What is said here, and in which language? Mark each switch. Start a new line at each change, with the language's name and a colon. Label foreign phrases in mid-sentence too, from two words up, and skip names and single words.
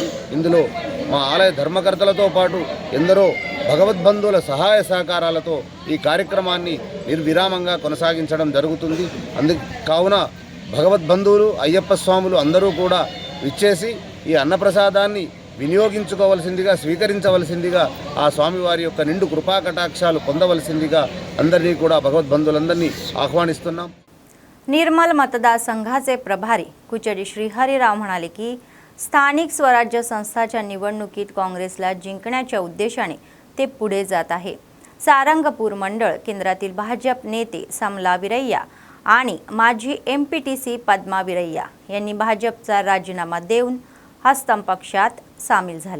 Telugu: ఇందులో మా ఆలయ ధర్మకర్తలతో పాటు ఎందరో భగవద్బంధువుల సహాయ సహకారాలతో ఈ కార్యక్రమాన్ని నిర్విరామంగా కొనసాగించడం జరుగుతుంది. కావున భగవద్బంధువులు అయ్యప్ప స్వాములు అందరూ కూడా విచ్చేసి ఈ అన్నప్రసాదాన్ని వినియోగించుకోవలసిందిగా స్వీకరించవలసిందిగా ఆ స్వామివారి యొక్క నిండు కృపా కటాక్షాలు పొందవలసిందిగా అందరినీ కూడా భగవద్బంధువులందరినీ आव्हानिస్తున్నాం.
Marathi: निर्मल मतदार संघाचे प्रभारी कुचडी श्रीहरीराव म्हणाले की स्थानिक स्वराज्य संस्थाच्या निवडणुकीत काँग्रेसला जिंकण्याच्या उद्देशाने ते पुढे जात आहे. सारंगपूर मंडळ केंद्रातील भाजप नेते समला विरैया आणि माजी एमपीटीसी पद्मा विरैया यांनी भाजपचा राजीनामा देऊन हस्तम पक्षात सामील झाले.